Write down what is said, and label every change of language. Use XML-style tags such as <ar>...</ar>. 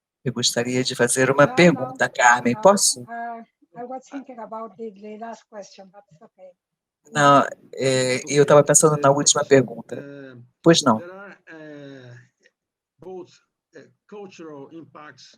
<pt>eu gostaria de fazer uma pergunta, Carmen. Posso?</pt> <en>I was thinking about the last question, but it's okay.</en> <pt>Não, eu estava pensando na última pergunta. Pois não,</pt> <en>There are both cultural impacts</en>